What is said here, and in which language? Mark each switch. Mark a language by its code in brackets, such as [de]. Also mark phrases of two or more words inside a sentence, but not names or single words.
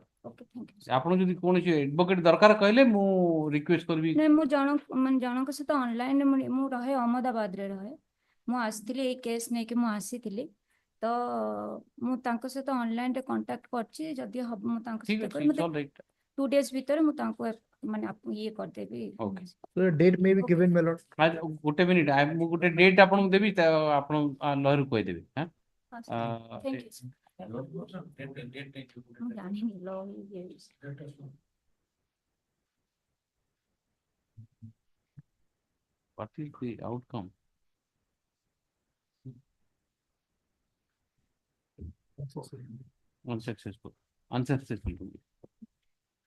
[or] ଆପଣ ଯଦି କୌଣସି ଆଡଭୋକେଟ ଦରକାର କହିଲେ ମୁଁ ରିକ୍ୱେଷ୍ଟ କରିବି। ନାଇଁ, ମୁଁ ଜଣଙ୍କ ସହିତ ଅନଲାଇନରେ ମୁଁ ରହେ, ଅହମ୍ମଦାବାଦରେ ରହେ। ମୁଁ ଆସିଥିଲି ଏଇ କେସ୍ ନେଇକି ମୁଁ ଆସିଥିଲି, ତ ମୁଁ ତାଙ୍କ ସହିତ ଅନଲାଇନରେ କଣ୍ଟାକ୍ଟ କରିଛି। ଯଦି ହବ ମୁଁ ତାଙ୍କ ସହିତ 2 days ଭିତରେ ମୁଁ ତାଙ୍କୁ ମାନେ ଇଏ କରିଦେବି। [en] Date may be given, my lord. [or] ଗୋଟେ ମିନିଟ, ମୁଁ ଗୋଟେ ଡେଟ୍ ଆପଣଙ୍କୁ ଦେବି, ଆପଣ ଲୟର କହିଦେବି। ମୁଁ ଜାଣିନି ଲ [en] What is the outcome? Unsuccessful.